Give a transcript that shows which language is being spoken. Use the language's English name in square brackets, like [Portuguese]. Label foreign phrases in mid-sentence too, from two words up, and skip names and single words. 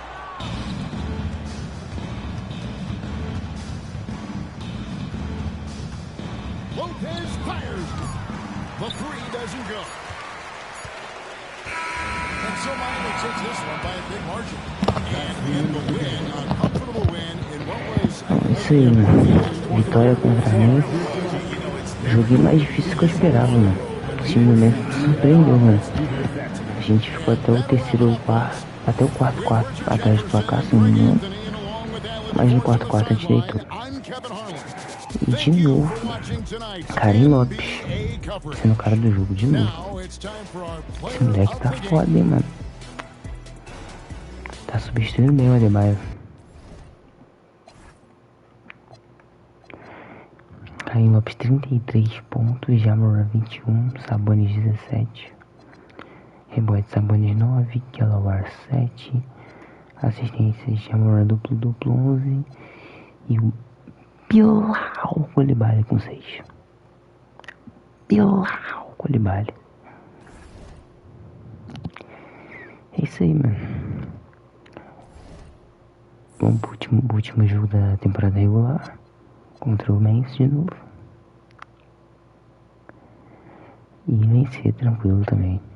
[English] Lopez fires. The 3 doesn't go. And so Miami takes this one by a big margin. And in the win, a comfortable win in what was... [Portuguese] Isso aí, mano. Vitória contra mim. Joguei mais difícil que eu esperava, mano. Esse momento surpreendeu, mano. A gente ficou até o terceiro quarto, até o quarto atrás do placar, se não me engano. Mas no quarto a gente deitou. E de novo, Karim Lopes sendo o cara do jogo de novo. Esse moleque tá foda, hein, mano. Tá substituindo bem o Adebayo. Karim Lopes 33 pontos, Ja Morant 21, Sabonis 17, rebote Sabonis 9, Kelawar 7, assistências Ja Morant duplo 11 e o Bilal Coulibaly com 6. Bilal Coulibaly. É isso aí, mano. Vamos pro último jogo da temporada regular. Contra o mais de novo. E vencer tranquilo também.